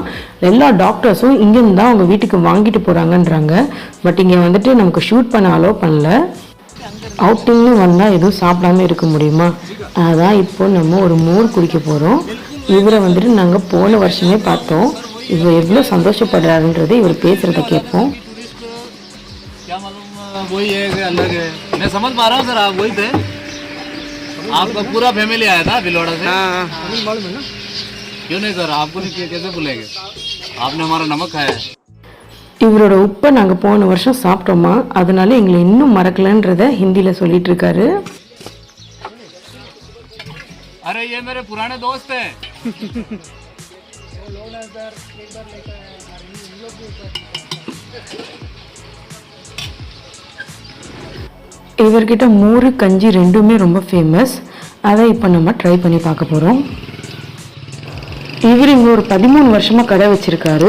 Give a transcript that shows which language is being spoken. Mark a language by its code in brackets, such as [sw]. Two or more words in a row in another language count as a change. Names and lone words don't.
[ta] எல்லா டாக்டர்ஸும் இங்கேருந்து தான் அவங்க வீட்டுக்கு வாங்கிட்டு போகிறாங்கன்றாங்க. பட் இங்கே வந்துட்டு நமக்கு ஷூட் பண்ண அலோவ் பண்ணல. அவுட்டிங்னு வந்தால் எதுவும் சாப்பிடாம இருக்க முடியுமா? அதான் இப்போ நம்ம ஒரு மோர் குடிக்க போகிறோம். இவரை வந்துட்டு நாங்கள் போன வருஷமே பார்த்தோம். இவர் எவ்வளோ சந்தோஷப்படுறாருன்றது இவர் பேசுகிறத கேட்போம். [hi] वही है कि अलग है, मैं समझ पा रहा हूँ सर, आप वही थे, आपका पूरा फैमिली आया था भिलवाड़ा से। क्यों नहीं सर, आपको नहीं कैसे भूलेंगे, आपने हमारा नमक खाया है. [ta] இவரோட உப்பை நாங்கள் போன வருஷம் சாப்பிட்டோமா, அதனால எங்களை இன்னும் மறக்கலன்றத ஹிந்தியில் சொல்லிட்டு இருக்காரு. [hi] अरे ये मेरे पुराने दोस्त हैं. [ta] இவர்கிட்ட மோர் கஞ்சி ரெண்டுமே ரொம்ப ஃபேமஸ். அதை இப்போ நம்ம ட்ரை பண்ணி பார்க்க போகிறோம். இவர் இங்கே ஒரு 13 வருஷமாக கடை வச்சுருக்காரு.